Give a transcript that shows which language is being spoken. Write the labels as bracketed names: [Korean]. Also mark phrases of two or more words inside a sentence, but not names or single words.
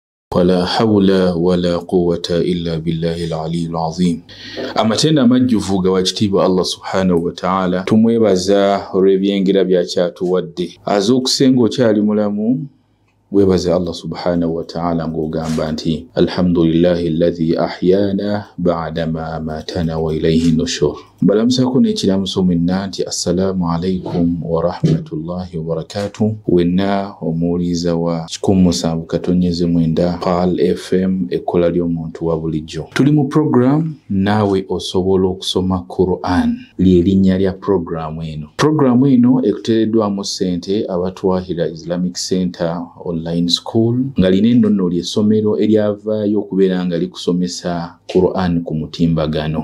[Arabic] ولا حول ولا قوة إلا بالله العلي العظيم. [Ganda] Amatenda majjuvu gawakitiibwa Allah [Arabic] سبحانه وتعالى [Ganda] tumwebaza olw'ebyengira byakyatuwadde. Az'okusenga okyali mulamu webaza Allah [Arabic] سبحانه وتعالى [Ganda] ng'ogamba nti [Arabic] الحمد لله الذي أحيانا بعد ما أماتنا وإليه النشور. [Ganda] Balamusako n'ekiramuso mwenna nti [Arabic] السلام عليكم ورحمة الله وبركاته. [Ganda] Wenna omuwuliza wa 107.9 PAL FM ekkola ly'omuntu wa bulijjo. Tuli mu program naawe osobola okusoma Quran. Ly'erinnya lya programu eno. Programu eno ekuteereddwamu ssente Abatwahira Islamic Center Online School nga lino nno ly'essomero eryavaayo okubeera nga likusomesa Quran ku mutimbagano.